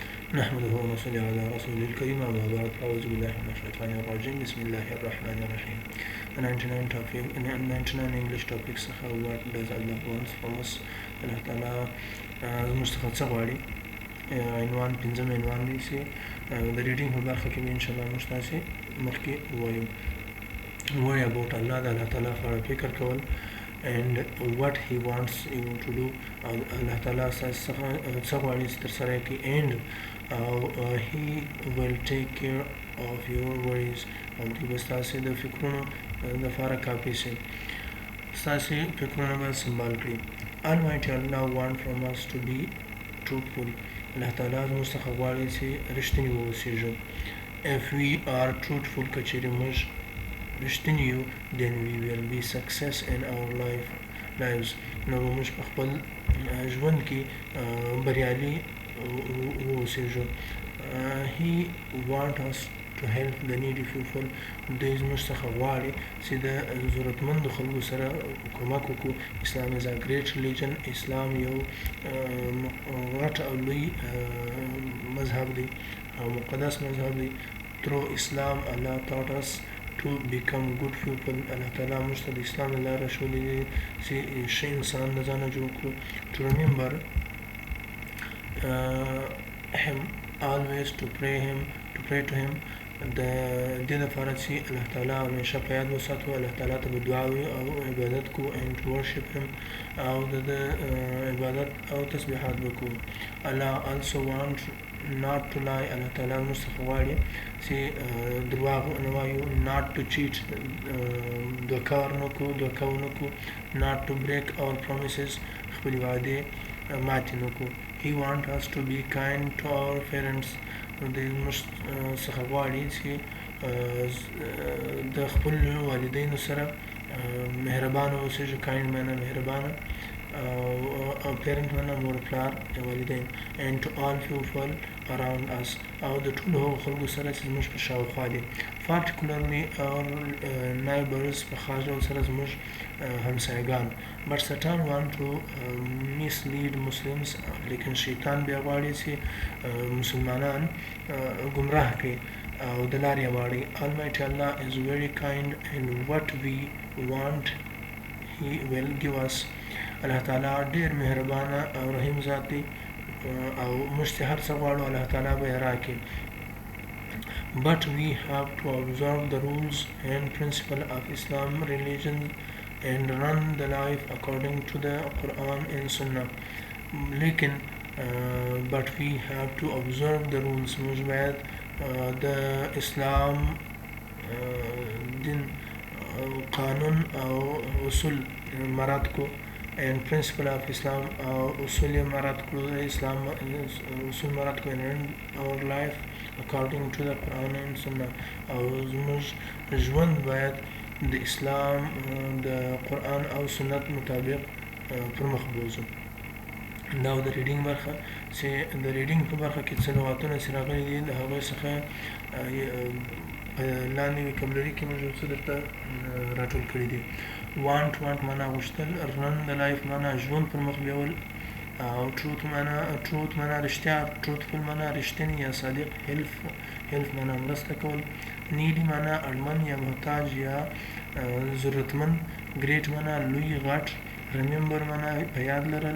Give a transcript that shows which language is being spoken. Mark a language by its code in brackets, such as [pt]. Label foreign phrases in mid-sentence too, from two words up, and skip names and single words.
[ar] نحمده ونصلي على رسوله الكريم أما بعد أعوذ بالله من الشيطان الرجيم بسم الله الرحمن الرحيم. [en] 99 English topics what does Allah wants from us. [ps] Allah تعالى مستخد سغواري عنوان پنځم عنوان دی چې د ریډینګ په برخه کې ان شاء الله موږ تاسو مخکې وایو [en] about Allah [ps] د الله تعالی په اړه فکر کول and [en] what he wants you to do. [ps] Allah تعالی څه غواړي چې ترسره کړي [en] and he will take care of your worries [ps] او دوی به ستاسې د فکرونو لپاره کافي شي، ستاسې فکرونه به سنبال کړي. [en] Almighty Allah want from us to be truthful. [ps] الله تعالی زموږ څخه غواړي چې رښتیني واوسېږو. [en] If we are truthful [ps] که چېرې موږ رښتیني یو [en] then we will be success in our lives [ps] نو به موږ په خپل ژوند کې بریالي واوسېږو. [en] He want us to help the needy people. [ps] دوی زموږ څخه غواړي چې د ضرورتمندو خلکو سره کومک وکړو. [en] اسلام is a great religion. [ps] اسلام یو غټ او لوی مذهب دی او مقدس مذهب دی. [en] Through Islam Allah taught us to become good people. [ps] الله تعالی موږ ته د اسلام له لارې ښودلي دي چې ښه انسان د ځانه جوړ کړو. [en] To remember him always to pray to him. [ps] د دې لپاره چې الله تعالی همیشه په یاد وساتو، الله تعالی ته به دعا وي او عبادت کو [en] and to worship him [ps] او د عبادت او تسبیحات وکړو. [en] Allah also want not to lie. [ps] الله تعالی موږ څخه غواړي چې درواغ ونه وایو. [en] not to cheat [ps] دوکه ونه کړو. [en] not to break our promises [ps] خپلې وعدې ماتې نه کړو. [en] He want us to be kind to our parents. [ps] د موږ څخه غواړي چې د خپل والدینو سره مهربانه اوسېږو. kind معنا مهربانه او parent معنا مور پلار والدین. [en] and to all people around us [ps] او د ټولو هغو خلکو سره چې زموږ په شاوخوا دي. [en] particularly our neighbors [ps] په خاص ډول سره زموږ همسایګان. [en] but Satan want to mislead Muslims. [ps] لیکن شیطان بیا غواړي چې مسلمانان ګمراه کړي او د لارې واړي. [en] Almighty Allah is very kind and what we want he will give us. [ps] الله تعالی ډېر مهربانه او رحیم ذات دی او موږ چې هر څه غواړو الله تعالی به یې راکړي. [en] but we have to observe the rules and principles of Islam religion and run the life according to the Quran and Sunnah. لیکن but we have to observe the rules. [ps] موږ باید د اسلام دین قانون او اصول مراعات کو [en] and principle of Islam [ps] او اصول مراعات کړو. اسلام اصول مراعات کو [en] and run our life according to the Quran and Sunnah. [ps] او زموږ ژوند باید د اسلام د قرآن او سنت مطابق پر مخ بوځو. دا د ریډینګ برخه چې د ریډینګ په برخه کې څه لغاتونه چې راغلي دي د هغوی څخه لاندې وکابلري کې موږ څه درته راټول کړي دي. want معنا غوښتل. [en] run the life [ps] معنا ژوند پر مخ بیول او truth معنا رښتیا. truthful معنا رښتینی یا صادق. help معنا مرسته کول. needy معنا اړمن یا محتاج یا ضرورتمند. great معنا لوی غټ. remember معنا په یاد لرل.